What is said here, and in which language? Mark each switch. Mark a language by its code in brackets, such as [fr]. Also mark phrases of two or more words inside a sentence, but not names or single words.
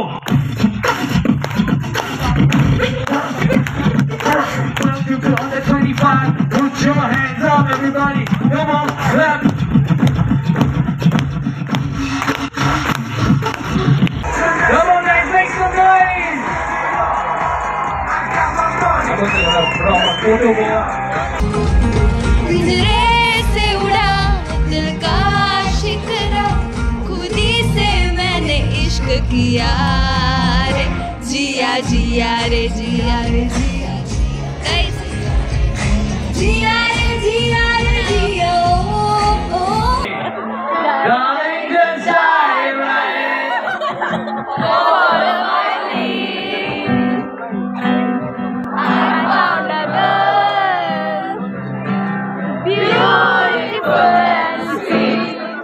[en] Welcome to under 25. Put your hands up, everybody. Come on, clap. Come on, guys, make some noise. I'm going to draw a photo here. [hi] किया रे जिया जिया रे जिया रे जिया जिया रे जिया रे जिया ओ [en] Darling, just dive right in. all of my needs. I found a girl beautiful and sweet.